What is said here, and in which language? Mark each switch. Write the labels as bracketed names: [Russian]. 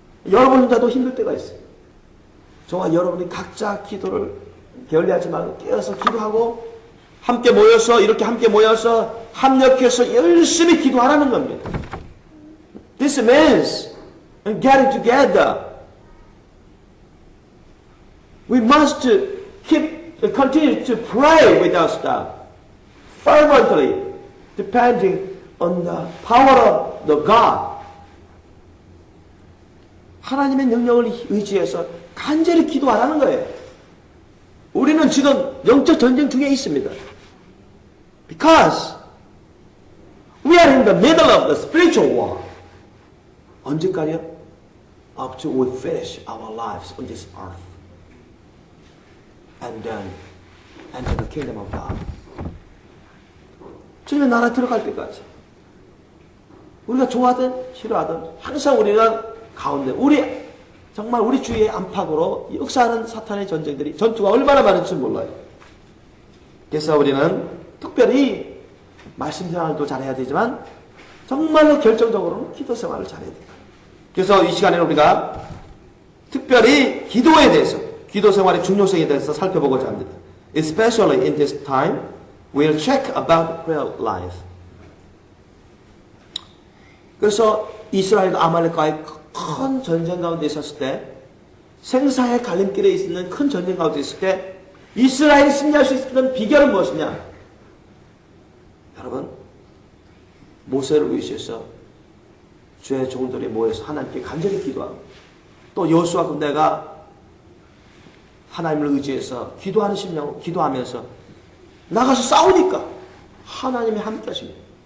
[Korean] 여러분 혼자도 힘들 때가 있어요. 저와 여러분이 각자 기도를 게을리하지 말고 깨어서 기도하고 함께 모여서 이렇게 함께 모여서 합력해서 열심히 기도하라는 겁니다. [English] This means getting together We must continue to pray without stop, fervently, depending on the power of the God. [Korean] 하나님의 능력을 의지해서 간절히 기도하라는 거예요. 우리는 지금 영적 전쟁 중에 있습니다. [English] Because we are in the middle of the spiritual war. [Korean] 언제까지요? [English] Up till we finish our lives on this earth. And then enter the kingdom of God. [Korean] 주님의 나라에 들어갈 때까지. 우리가 좋아하든 싫어하든 항상 우리는 가운데 정말 우리 주위의 안팎으로 역사하는 사탄의 전쟁들이 전투가 얼마나 많은지 몰라요. 그래서 우리는 특별히 말씀 생활도 잘해야 되지만 정말로 결정적으로는 기도 생활을 잘해야 돼요. 그래서 이 시간에는 우리가 특별히 기도에 대해서 기도 생활의 중요성에 대해서 살펴보고자 합니다. [English] Especially in this time, we'll check about prayer life. [Korean] 그래서 이스라엘과 아말렉과의 큰 전쟁 가운데 있었을 때, 생사의 갈림길에 있는 큰 전쟁 가운데 있을 때 이스라엘이 승리할 수 있었던 비결은 무엇이냐? 여러분, 모세를 위시해서 주의 종들이 모여서 하나님께 간절히 기도하고, 또 여호수아 군대가 하나님을 의지해서 기도하는 심령, 기도하면서 나가서 싸우니까 하나님이 함께 하십니다.